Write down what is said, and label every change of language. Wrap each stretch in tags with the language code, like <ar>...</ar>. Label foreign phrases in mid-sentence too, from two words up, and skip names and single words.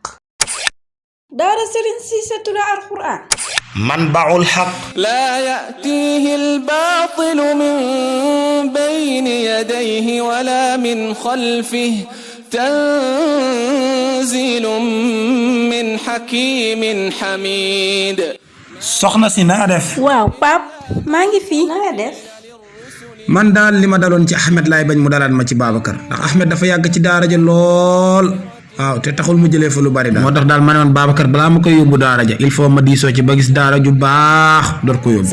<ar>دار سرين سيسة القرآن منبع الحق لا يأتيه الباطل من بين يديه ولا من خلفه تنزيل من حكيم حميد.</ar> <wo>soxna si naa def. waaw pap maa ngi fi na nga def. man daal li ma daloon ci Ahmed laay bañ mu dalaat ma ci Babacar ndax Ahmed dafa yàgg ci daara ja lool waaw te taxul mu jëlee fa lu bari daal moo tax daal ma ne woon Babacar balaa ma koy yóbbu daara ja</wo> <fr>il faut</fr> <wo>ma diisoo ci ba gis daara ju baax door ko yóbbu.</wo>